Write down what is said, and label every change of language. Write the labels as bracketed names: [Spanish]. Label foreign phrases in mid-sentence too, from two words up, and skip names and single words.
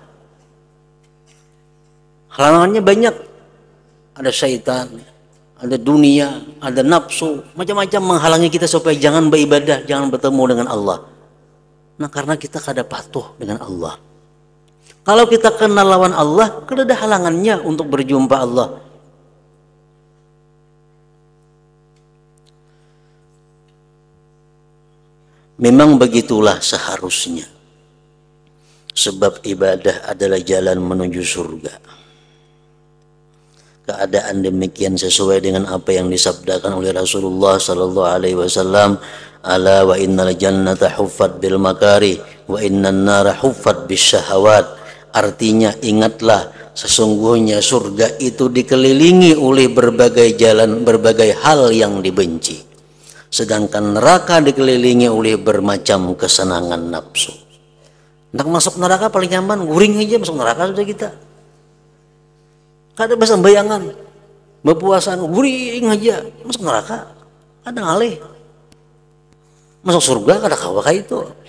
[Indonesian] Halangannya banyak. Ada syaitan, ada dunia, ada nafsu, macam-macam menghalangi kita supaya jangan beribadah, jangan bertemu dengan Allah. [Banjar] Nah, karena kita kada patuh dengan Allah. Kalau kita kenal lawan Allah, kada ada halangannya untuk berjumpa Allah. [Indonesian] Memang begitulah seharusnya. Sebab ibadah adalah jalan menuju surga. Keadaan demikian sesuai dengan apa yang disabdakan oleh Rasulullah [Arabic] صلى الله عليه وسلم، ألا وإن الجنة حفت بالمكاره وإن النار حفت بالشهوات. [Indonesian] Artinya ingatlah sesungguhnya surga itu dikelilingi oleh berbagai jalan, berbagai hal yang dibenci. Sedangkan neraka dikelilingi oleh bermacam kesenangan nafsu. [Banjar] Nak masuk neraka paling nyaman, guring aja masuk neraka sudah kita. Kada bahasa bayangan, berpuasaan guring aja masuk neraka, ada ngalih. Masuk surga kada kawa kayak itu.